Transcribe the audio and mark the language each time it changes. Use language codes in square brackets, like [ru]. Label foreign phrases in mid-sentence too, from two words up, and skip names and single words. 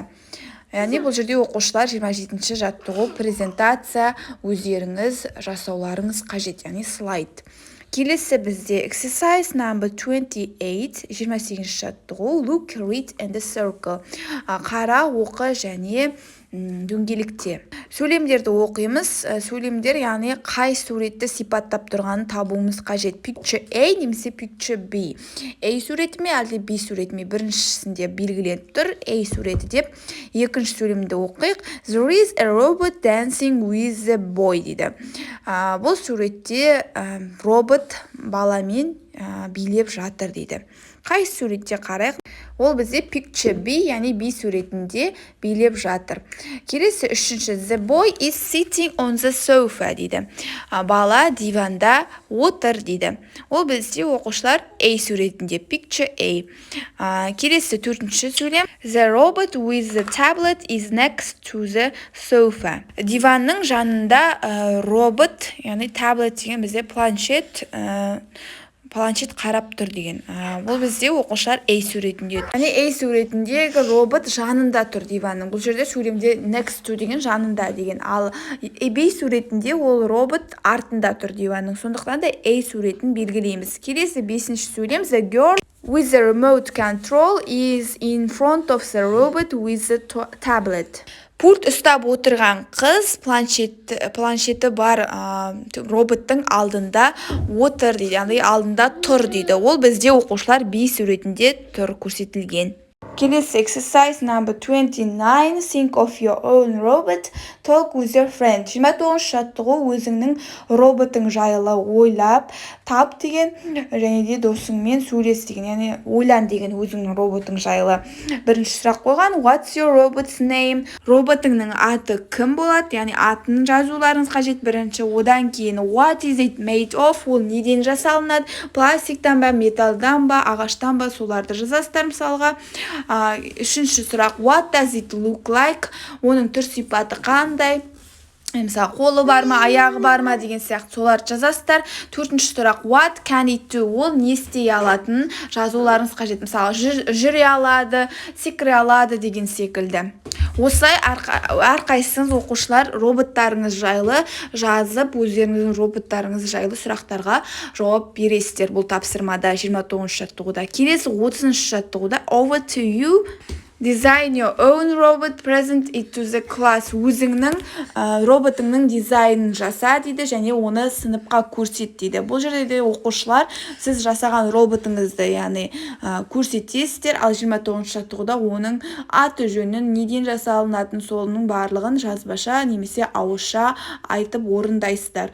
[kk] Яғни бұл жерде оқушылар 27-ші жаттығу презентация өздеріңіз жасауларыңыз қажет, яғни слайд. Келесі бізде [en] exercise number 28, [kk] 28-ші жаттығу, [en] look, read and circle. [kk] Қара, оқы және дөңгелекте. Сөйлемдерді оқимыз. Сөйлемдер, яғни қай суретті сипаттап тұрғанын табуымыз қажет. [en] Picture A немесе picture B. [kk] A суреті ме, әлде B суреті ме? Біріншісінде белгіленіп тұр A суреті деп. Екінші сөйлемді оқиық. [en] There is a robot dancing with a boy дейді. [kk] Бұл суретте робот баламен билеп жатыр дейді. Қай суретте қарайық? Ол бізде [en] picture B, [kk] яғни B суретінде билеп жатыр. Келесі үшінші, [en] the boy is sitting on the sofa дейді. [kk] Бала диванда отыр дейді. Ол бізде оқушылар A суретінде, [en] picture A. [kk] Келесі төртінші сөйлем, [en] the robot with the tablet is next to the sofa. [kk] Диванның жанында робот, яғни таблет деген бізде планшет қарап тұр деген. Бұл бізде оқушылар A суретінде. Яғни A суретіндегі робот жанында тұр диванның. Бұл жерде сөйлемде [en] next to [kk] деген жанында деген. Ал B суретінде ол робот артында тұр диванның. Сондықтан да A суретін белгілейміз. Келесі бесінші сөйлем, [en] the girl with the remote control is in front of the robot with the tablet. [kk] Пульт ұстап отырған қыз планшеті бар роботтың алдында отыр дейді, яғни алдында тұр дейді. Ол бізде оқушылар B суретінде тұр көрсетілген. [en] Келесі exercise number 29, think of your own robot, talk with your friend. [kk] 29 жаттығу өзіңнің роботың жайлы ойлап, тап деген, және де досыңмен сөйлес деген, яғни ойлан деген өзіңнің роботың жайлы. Бірінші сұрақ қойған, [en] what's your robot's name? [kk] Роботыңның аты кім болады? Яғни атын жазуларыңыз қажет бірінші. Одан кейін [en] what is it made of? [kk] Ол неден жасалынады? Пластиктан ба, металдан ба, ағаштан ба, соларды жазасыздар мысалға. Үшінші сұрақ, [en] what does it look like? [kk] Оның түр сипаты қандай? Мысалы, қолы бар ма, аяғы бар ма деген сияқты соларды жазасыздар. Төртінші сұрақ, [en] what can it do? [kk] Ол не істей алатынын жазуларыңыз қажет. Мысалы, жүре алады, секіре алады деген секілді. Осылай әрқайсыңыз оқушылар роботтарыңыз жайлы жазып, өздеріңіздің роботтарыңыз жайлы сұрақтарға жауап бересіздер. Бұл тапсырмада 29 жаттығуда. Келесі 30 жаттығуда [en] over to you. Design your own robot, present it to the class. [kk] Өзіңнің роботыңның дизайнын жаса дейді, және оны сыныпқа көрсет дейді. Бұл жерде де оқушылар сіз жасаған роботыңызды, яғни көрсетесіздер, ал 29 жаттығуда оның аты жөнін, неден жасалынатын солының барлығын жазбаша немесе ауызша айтып орындайсыздар.